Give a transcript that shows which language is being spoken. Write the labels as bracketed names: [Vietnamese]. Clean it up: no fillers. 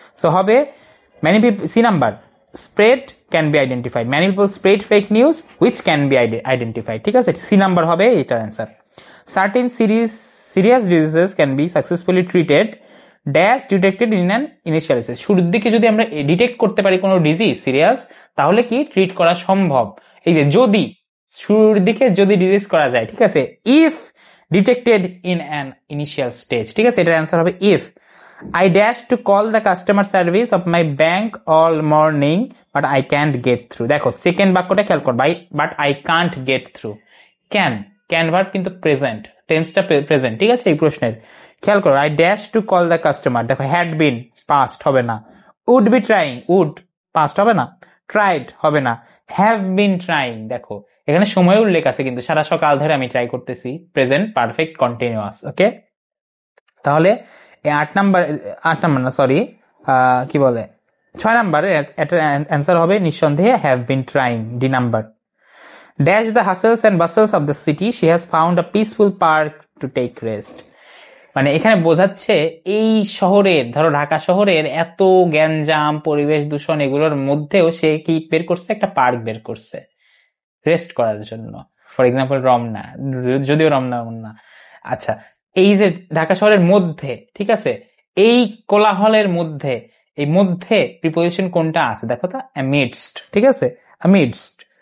[English] so হবে many people, C number, spread can be identified, many people spread fake news which can be identified, [Bangla] ঠিক আছে। C number হবে এটার answer. [English] Certain serious diseases can be successfully treated dash detected in an initial stage। [Bangla] শুরুর দিকে যদি আমরা detect করতে পারি কোনো ডিজিজ সিরিয়াস, তাহলে কি ট্রিট করা সম্ভব। এই যে যদি শুরুর দিকে যদি ডিজিজ করা যায়, ঠিক আছে, [English] if detected in an initial stage, [Bangla] ঠিক আছে, এটার অ্যান্সার হবে if. [English] I dash to call the customer service of my bank all morning but I can't get through। [Bangla] দেখো সেকেন্ড বাক্যটা খেয়াল কর, [English] But I can't get through. [Bangla] Can verb কিন্তু present, টেন্সটা present, ঠিক আছে। এই প্রশ্নের খেয়াল করো, [English] I dash to call the customer, [Bangla] দেখো হ্যাড বিন পাস্ট হবে না, would be trying, would past হবে না, ট্রাইড হবে না, হ্যাভ বিন ট্রাইং। দেখো এখানে সময় উল্লেখ আছে, কিন্তু সারা সকাল ধরে আমি ট্রাই করতেছি, প্রেজেন্ট পারফেক্ট কন্টিনিউয়াস। ওকে, তাহলে 8 নাম্বার না, সরি, কি বলে 6 নাম্বার অ্যান্সার হবে নিঃসন্দেহে have been trying, D number. [English] Dash the hustles and bustles of the city, she has found a peaceful park to take rest। [Bangla] মানে এখানে বোঝাচ্ছে এই শহরের, ধরো ঢাকা শহরের এত গ্যাঞ্জাম, পরিবেশ দূষণ, এগুলোর মধ্যেও সে কি বের করছে, একটা পার্ক বের করছে রেস্ট করার জন্য। ফর এক্সাম্পল রমনা, যদিও রমনা না, আচ্ছা, এই যে ঢাকা শহরের মধ্যে, ঠিক আছে, এই কোলাহলের মধ্যে, এই মধ্যে প্রিপোজিশন কোনটা আছে দেখো তো, amidst, ঠিক আছে, amidst।